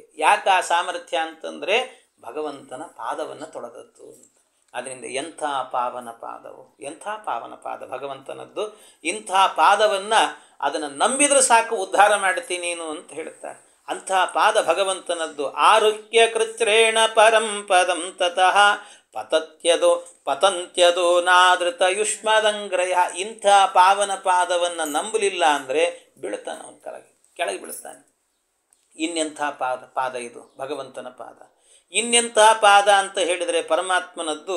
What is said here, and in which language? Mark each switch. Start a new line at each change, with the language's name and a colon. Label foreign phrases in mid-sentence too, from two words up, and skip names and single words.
Kannada: ಯಾಕೆ ಆ ಸಾಮರ್ಥ್ಯ ಅಂತಂದರೆ ಭಗವಂತನ ಪಾದವನ್ನು ತೊಳೆದದ್ದು ಅಂತ. ಅದರಿಂದ ಎಂಥ ಪಾವನ ಪಾದವು, ಎಂಥ ಪಾವನ ಪಾದ ಭಗವಂತನದ್ದು. ಇಂಥ ಪಾದವನ್ನು ಅದನ್ನು ನಂಬಿದರೆ ಸಾಕು ಉದ್ಧಾರ ಮಾಡ್ತೀನಿ ನೀನು ಅಂತ ಹೇಳ್ತಾರೆ. ಅಂಥ ಪಾದ ಭಗವಂತನದ್ದು.
Sanskrit: ಆರುಹ್ಯ ಕೃಚ್ರೇಣ ಪರಂ ಪದಂ ತತಃ ಪತಂತ್ಯದೋ ನಾದೃತ ಯುಷ್ಮದಂಗ್ರಯ.
Kannada: ಇಂಥ ಪಾವನ ಪಾದವನ್ನು ನಂಬಲಿಲ್ಲ ಅಂದರೆ ಬೀಳ್ತಾನೆ, ಅವನ ಕೆಳಗೆ ಬೀಳ್ತಾನೆ. ಇನ್ನೆಂಥ ಪಾದ ಇದು ಭಗವಂತನ ಪಾದ. ಇನ್ನೆಂಥ ಪಾದ ಅಂತ ಹೇಳಿದರೆ ಪರಮಾತ್ಮನದ್ದು.